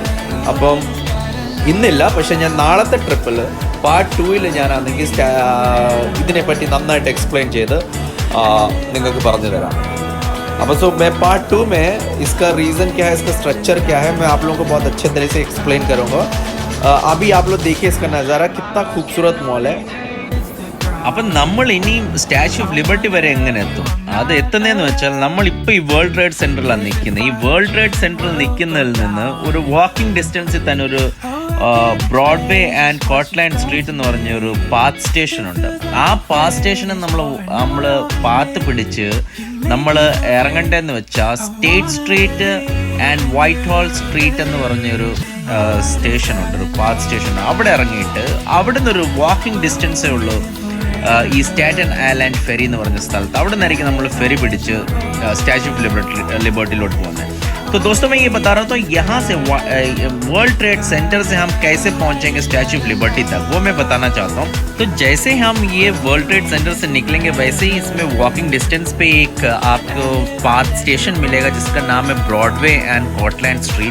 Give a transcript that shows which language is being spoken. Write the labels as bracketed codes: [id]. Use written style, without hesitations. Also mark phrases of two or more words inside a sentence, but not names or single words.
[ml] അപ്പം ഇന്നില്ല, പക്ഷെ ഞാൻ നാളത്തെ ട്രിപ്പിൽ പാർട്ട് 2 ഞാനാണെങ്കിൽ ഇതിനെപ്പറ്റി നന്നായിട്ട് എക്സ്പ്ലെയിൻ ചെയ്ത് നിങ്ങൾക്ക് പറഞ്ഞു തരാം. [hi] अब सो मैं पार्ट 2 में इसका रीज़न क्या है, इसका स्ट्रक्चर क्या है, मैं आप लोगों को बहुत अच्छे तरह से एक्सप्लेन करूँगा. अभी आप लोग देखिए इसका नज़ारा, कितना खूबसूरत मॉल है. [ml] അപ്പം നമ്മൾ ഇനിയും സ്റ്റാച്യു ഓഫ് ലിബർട്ടി വരെ എങ്ങനെ എത്തും? അത് എത്തുന്നതെന്ന് വെച്ചാൽ നമ്മളിപ്പോൾ ഈ വേൾഡ് ട്രേഡ് സെൻറ്ററിലാണ് നിൽക്കുന്നത്. ഈ വേൾഡ് ട്രേഡ് സെൻറ്ററിൽ നിൽക്കുന്നതിൽ നിന്ന് ഒരു വാക്കിംഗ് ഡിസ്റ്റൻസിൽ തന്നെ ഒരു ബ്രോഡ്വേ ആൻഡ് കോട്ട്ലാൻഡ് സ്ട്രീറ്റ് എന്ന് പറഞ്ഞ ഒരു പാത്ത് സ്റ്റേഷൻ ഉണ്ട്. ആ പാസ് സ്റ്റേഷനിൽ നമ്മൾ പാത്ത് പിടിച്ച് നമ്മൾ ഇറങ്ങേണ്ടതെന്ന് വെച്ചാൽ സ്റ്റേറ്റ് സ്ട്രീറ്റ് ആൻഡ് വൈറ്റ് ഹാൾ സ്ട്രീറ്റ് എന്ന് പറഞ്ഞൊരു സ്റ്റേഷനുണ്ട്, ഒരു പാത്ത് സ്റ്റേഷൻ. അവിടെ ഇറങ്ങിയിട്ട് അവിടെ നിന്നൊരു വാക്കിംഗ് ഡിസ്റ്റൻസേ ഉള്ളൂ ഈ സ്റ്റാറ്റൻ ഐലൻഡ് ഫെറി എന്ന് പറഞ്ഞ സ്ഥലത്ത്. അവിടെ നിന്നായിരിക്കും നമ്മൾ ഫെറി പിടിച്ച് स्टैचू ऑफ लिबर्टी [hi] लौट पहुँचे। तो दोस्तों मैं ये बता रहा था यहाँ से वर्ल्ड ट्रेड सेंटर से हम कैसे पहुँचेंगे स्टैचू ऑफ लिबर्टी तक, वो मैं बताना चाहता हूँ। तो जैसे हम ये वर्ल्ड ट्रेड सेंटर से निकलेंगे वैसे ही इसमें वॉकिंग डिस्टेंस पे एक आपको पाथ स्टेशन मिलेगा जिसका नाम है ब्रॉडवे एंड कॉटलैंड स्ट्रीट।